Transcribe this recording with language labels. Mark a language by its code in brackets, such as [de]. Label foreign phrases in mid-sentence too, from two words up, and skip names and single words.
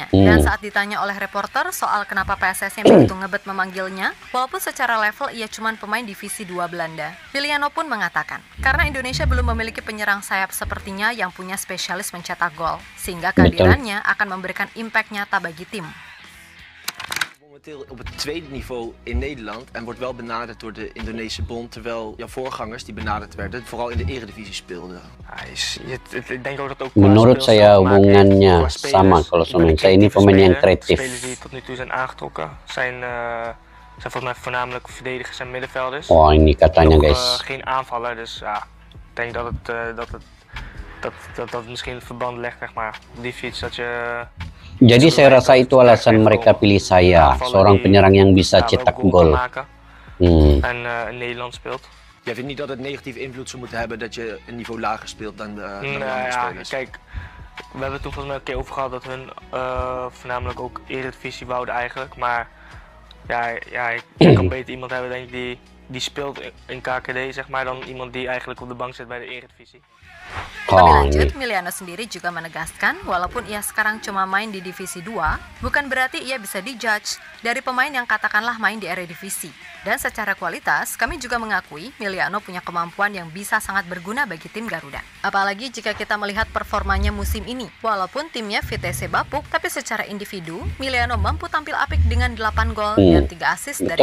[id] Dan saat ditanya oleh reporter soal kenapa PSSI begitu ngebet memanggilnya, walaupun secara level ia cuma pemain divisi 2 Belanda, Miliano pun mengatakan, karena Indonesia belum memiliki penyerang sayap sepertinya yang punya spesialis mencetak gol, sehingga kehadirannya akan memberikan impact nyata bagi tim. [nl] Momenteel op het tweede niveau in Nederland en wordt wel benaderd door de Indonesische bond, terwijl jouw voorgangers die benaderd werden vooral in de eredivisie speelden. [id] Menurut saya hubungannya sama kalau sama saya, ini pemain yang kreatif. [nl] Spelers die tot nu toe zijn aangetrokken zijn volgens mij voornamelijk verdedigers en middenvelders. [id] Oh, ini katanya guys. [nl] Geen aanvaller, dus ja, ik denk dat misschien het verband legt, zeg maar, op die fiets dat je. [id] Jadi saya rasa itu alasan mereka pilih saya, seorang penyerang yang bisa cetak gol. [nl] En in Nederland speelt. Jij vindt niet dat het negatief invloed zou moeten hebben dat je een niveau lager speelt dan de ja, spelers? kijk, we hebben het toen volgens mij een keer over gehad dat hun voornamelijk ook Eredivisie wouden eigenlijk, maar ja, ik kan beter iemand hebben denk ik die speelt in KKD zeg maar dan iemand die eigenlijk op de bank zit bij de Eredivisie. [id] Lebih Oh, lanjut, ini. Miliano sendiri juga menegaskan walaupun ia sekarang cuma main di Divisi 2, bukan berarti ia bisa dijudge dari pemain yang katakanlah main di Eredivisie. Dan secara kualitas, kami juga mengakui Miliano punya kemampuan yang bisa sangat berguna bagi tim Garuda. Apalagi jika kita melihat performanya musim ini. Walaupun timnya VTC bapuk, tapi secara individu, Miliano mampu tampil apik dengan 8 gol dan 3 assist dari